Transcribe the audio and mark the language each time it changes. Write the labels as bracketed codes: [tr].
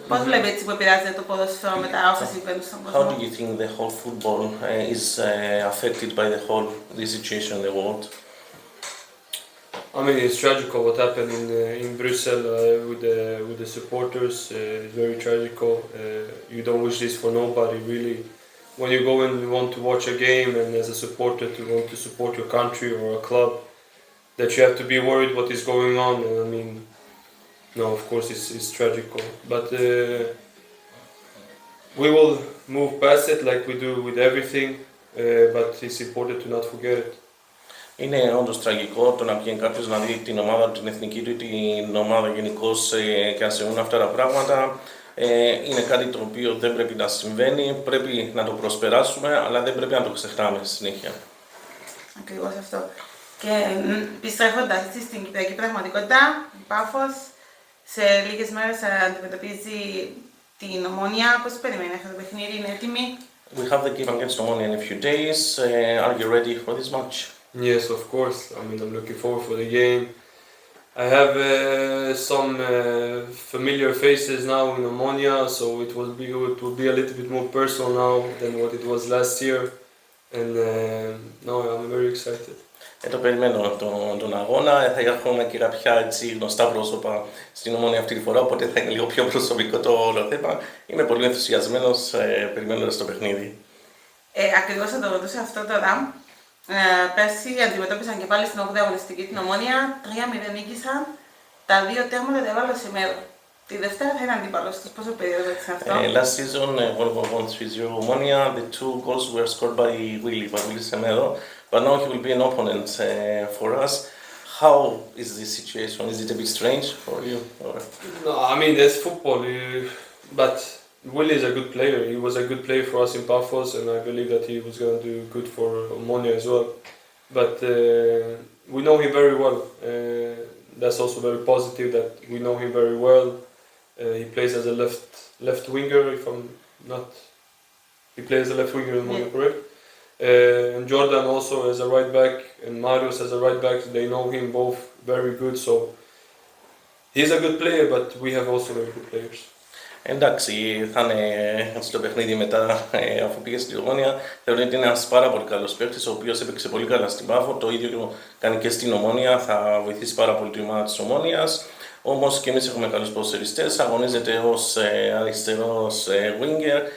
[el] Πώς βλέπει έτσι που επηρεάζεται το ποδόσφαιρο με τα όσα συμβαίνουν στον κόσμο? [en] How do you think the whole football is affected by the whole this situation in the world? I mean, it's tragical what happened in Brussels with the supporters. It's very tragical. You don't wish this for nobody, really. When you go and you want to watch a game, and as a supporter to want to support your country or a club, that you have to be worried what is going on. And I mean, no, of course it's tragical. But we will move past it like we do with everything. But it's important to not forget it. [el] Είναι όντως τραγικό το να βγαίνει κάποιος να δει την ομάδα του, την εθνική του, την ομάδα γενικώς και να συμβούν αυτά τα πράγματα. Είναι κάτι το οποίο δεν πρέπει να συμβαίνει, πρέπει να το προσπεράσουμε, αλλά δεν πρέπει να το ξεχνάμε στη συνέχεια. Ακριβώς αυτό. Και επιστρέφοντας στην κυπριακή πραγματικότητα, η Πάφος σε λίγες μέρες αντιμετωπίζει την Ομόνοια. Πώς περιμένει αυτό το παιχνίδι, είναι έτοιμη? [en] We have the game against Omonia in a few days. Are you ready for this match? Yes, of course. I mean, I'm looking forward for the game. I have some familiar faces now in Omonia, so it will be a little bit more personal now than what it was last year, and no, I'm very excited. [el] Το περιμένω τον αγώνα, θα έχουμε και κάποια έτσι, γνωστά πρόσωπα στην Ομόνια αυτή τη φορά, οπότε θα είναι λίγο πιο προσωπικό το όλο θέμα. Είμαι πολύ ενθουσιασμένος περιμένοντας το παιχνίδι. Ακριβώς θα το ρωτούσα αυτό τώρα. Πέρσι αντιμετώπισαν και πάλι στην 8η αγωνιστική την Ομόνοια, 3-0 νίκησαν, τα δύο τέρματα τα έβαλαν σε μέρο. Τη Δευτέρα θα είναι αντίπαλος τους, πόσο περίοδο έτσι αυτό? [en] Last season, when we won 3-0 Omonia, the two goals were scored by Willy Semedo, but now he will be an opponent for us. How is this situation? Is it a bit strange for you? Or? No, I mean, there's football, but Willy is a good player. He was a good player for us in Pafos, and I believe that he was going to do good for Omonia as well. But we know him very well. That's also very positive that we know him very well. He plays as a left winger, if I'm not. He plays as a left winger in Omonia, correct? And Jordan also as a right back, and Marius as a right back. They know him both very good. So he's a good player, but we have also very good players. [el] Εντάξει, θα είναι στο παιχνίδι μετά, αφού πήγε στην Ομόνοια. Θεωρώ ότι είναι ένας πάρα πολύ καλός παίκτης, ο οποίος έπαιξε πολύ καλά στην Πάφο. Το ίδιο κάνει και στην Ομόνοια, θα βοηθήσει πάρα πολύ την ομάδα της Ομόνοιας. Όμως και εμείς έχουμε καλούς ποδοσφαιριστές, αγωνίζεται ως αριστερός winger.